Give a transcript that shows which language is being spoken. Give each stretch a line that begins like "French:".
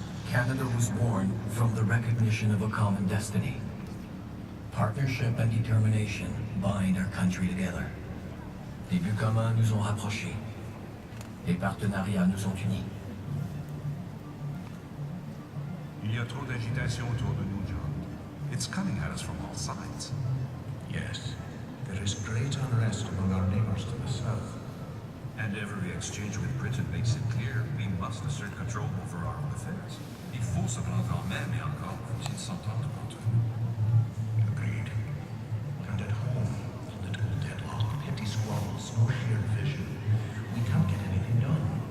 English: Canada was born from the recognition of a common destiny. Partnership and determination bind our country together.
French: Les buts communs nous ont rapprochés. Les partenariats nous ont unis. Il y a trop d'agitation autour de nous, John.
English: It's coming at us from all sides. Yes, there is great unrest among our neighbors to the south. And every exchange with Britain makes it clear we must assert control over our own affairs.
French: Il faut se prendre en main, mais encore faut-il s'entendre entre nous.
English: Agreed. And at home, political deadlock, petty squabbles, no shared vision. We can't get anything done.